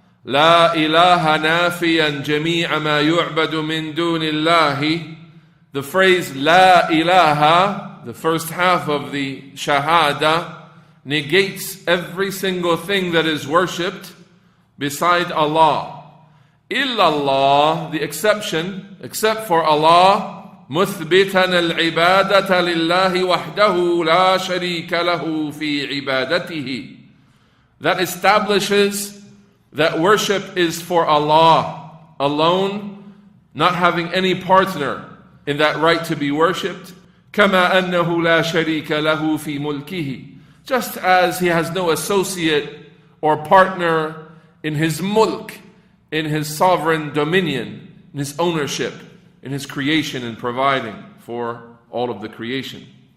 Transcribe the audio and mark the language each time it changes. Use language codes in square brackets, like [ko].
[ar] لَا إِلَهَ نَافِيًا جَمِيعَ مَا يُعْبَدُ مِن دُونِ اللَّهِ. [en] The phrase [ar] لَا إِلَهَ, [en] the first half of the shahada, negates every single thing that is worshipped beside Allah. [ar] Illallah, [en] the exception, except for Allah, [ar] مُثْبِتًا الْعِبَادَةَ لِلَّهِ وَحْدَهُ لَا شَرِيكَ لَهُ فِي عِبَادَتِهِ. [en] That establishes that worship is for Allah alone, not having any partner in that right to be worshipped. [ar] كَمَا أَنَّهُ لَا شَرِيكَ لَهُ فِي مُلْكِهِ. [en] Just as he has no associate or partner in his mulk, in his sovereign dominion, in his ownership, in his creation and providing for all of the creation.